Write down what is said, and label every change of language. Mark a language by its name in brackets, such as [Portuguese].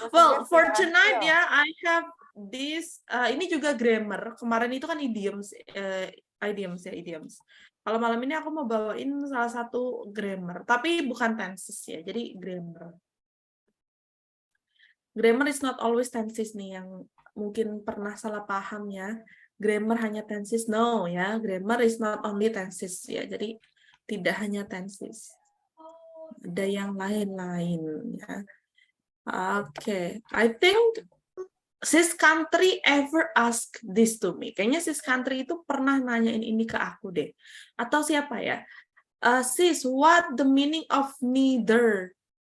[English] Well, for tonight ya, I have this. [Indonesian] Ini juga grammar. Kemarin itu kan idioms, idioms. Kalau malam ini aku mau bawain salah satu grammar, tapi bukan tenses ya. Jadi grammar. [English] Grammar is not always tenses [Indonesian] nih yang mungkin pernah salah paham ya. Grammar hanya tenses, [English] no ya. Grammar is not only tenses ya. [Indonesian] Jadi tidak hanya tenses. Ada yang lain-lain ya. [English] Okay, I think sis country ever ask this to me. [Indonesian] Kayaknya sis country itu pernah nanyain ini ke aku deh. Atau siapa ya? [English] Sis, what the meaning of neither?